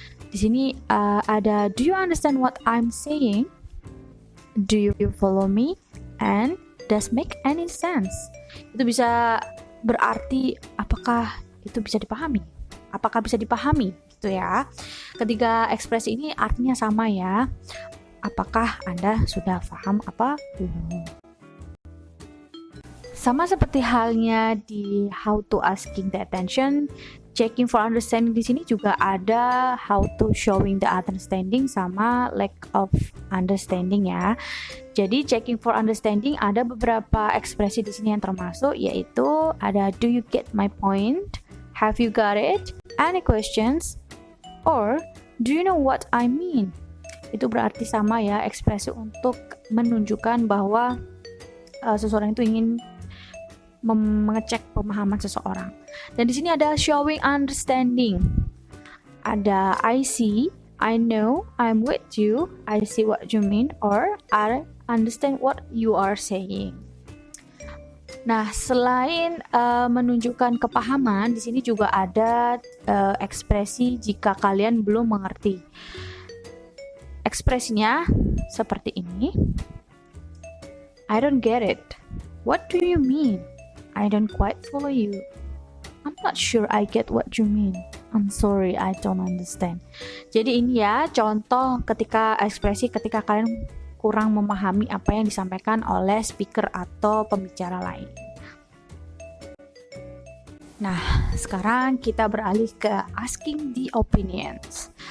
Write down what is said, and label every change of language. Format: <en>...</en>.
<id>Di sini ada</id> <en>do you understand what I'm saying? Do you follow me? And does make any sense?</en> <id>Itu bisa berarti apakah itu bisa dipahami? Apakah bisa dipahami? Gitu ya. Ketiga ekspresi ini artinya sama ya. Apakah Anda sudah paham apa belum? Sama seperti halnya di</id> <en>how to asking the attention, checking for understanding</en> <id>di sini juga ada</id> <en>how to showing the understanding</en> <id>sama</id> <en>lack of understanding</en> <id>ya. Jadi</id> <en>checking for understanding</en> <id>ada beberapa ekspresi di sini yang termasuk, yaitu ada</id> <en>do you get my point, have you got it, any questions, or do you know what I mean.</en> <id>Itu berarti sama ya, ekspresi untuk menunjukkan bahwa seseorang itu ingin mengecek pemahaman seseorang. Dan di sini ada</id> <en>showing understanding.</en> <id>Ada</id> <en>I see, I know, I'm with you, I see what you mean, or I understand what you are saying.</en> <id>Nah, selain menunjukkan kepahaman, di sini juga ada ekspresi jika kalian belum mengerti. Ekspresinya seperti ini.</id> <en>I don't get it. What do you mean? I don't quite follow you. I'm not sure I get what you mean. I'm sorry, I don't understand.</en> <id>Jadi ini ya contoh ekspresi ketika kalian kurang memahami apa yang disampaikan oleh speaker atau pembicara lain. Nah, sekarang kita beralih ke</id> <en>asking the opinions.</en>